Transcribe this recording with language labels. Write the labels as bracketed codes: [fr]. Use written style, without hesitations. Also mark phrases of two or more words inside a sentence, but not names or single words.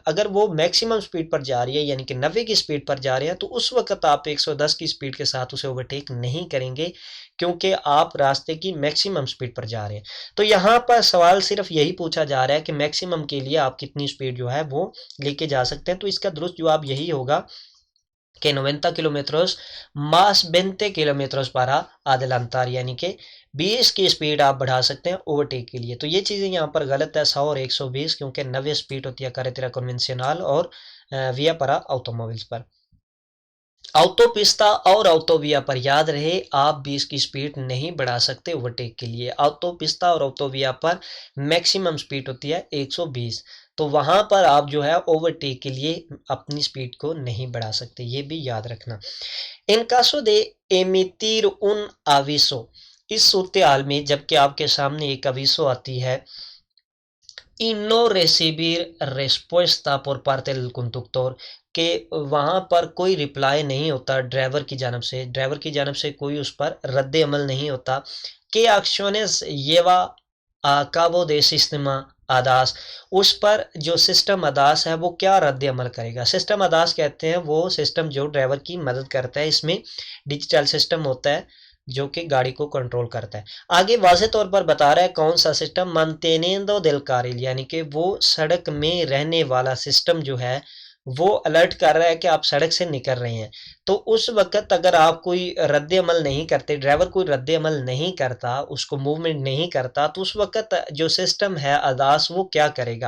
[hi] अगर वो [en] maximum speed [hi] पर जा रही है यानी कि 90 की स्पीड पर जा रहे हैं तो उस वक्त आप 110 की स्पीड के साथ उसे ओवरटेक नहीं करेंगे, क्योंकि आप रास्ते की [en] maximum speed [hi] पर जा रहे हैं। तो यहाँ पर सवाल सिर्फ यही पूछा जा रहा है कि मैक्सिमम के लिए आप कितनी स्पीड जो है वो लेके जा सकते हैं। तो इसका दुरुस्त जवाब यही होगा कि 90 किलोमीटर [es] más 20 kilómetro para adelantar, [hi] यानी कि 20 की स्पीड आप बढ़ा सकते हैं ओवरटेक के लिए। तो ये चीज़ें यहाँ पर गलत है, 100 और 120, क्योंकि 90 स्पीड होती है [es] carretera convencional [hi] और [es] vía para automóviles [hi] पर। ऑटोपिस्ता और ऑटोविया पर याद रहे आप 20 की स्पीड नहीं बढ़ा सकते ओवरटेक के लिए। ऑटोपिस्ता और ऑटोविया पर [en] maximum speed [hi] होती है 120, तो वहां पर आप जो है ओवरटेक के लिए अपनी स्पीड को नहीं बढ़ा सकते, ये भी याद रखना। [es] en caso de emitir un aviso, [hi] इस सूरत हाल में जबकि आपके सामने एक अविसो आती है [es] y no recibir respuesta por parte del conductor, [hi] कि वहाँ पर कोई रिप्लाई नहीं होता ड्राइवर की जानब से कोई उस पर रद्द अमल नहीं होता। [es] que acciones lleva a cabo de sistema [hi] अदास, उस पर जो सिस्टम अदास है वो क्या रद्द अमल करेगा। सिस्टम अदास कहते हैं वो सिस्टम जो ड्राइवर की मदद करता है, इसमें [en] digital system [hi] होता है जो कि गाड़ी को कंट्रोल करता है। आगे वाज़े तौर पर बता रहा है कौन सा सिस्टम, [es] manteniendo del carril, [hi] यानी कि वो सड़क में रहने वाला सिस्टम जो है वो अलर्ट कर रहा है कि आप सड़क से निकल रहे हैं। तो उस वक्त अगर आप कोई रद्द अमल नहीं करते, ड्राइवर कोई रद्द अमल नहीं करता, उसको मूवमेंट नहीं करता, तो उस वक्त जो सिस्टम है अदास वो क्या करेगा।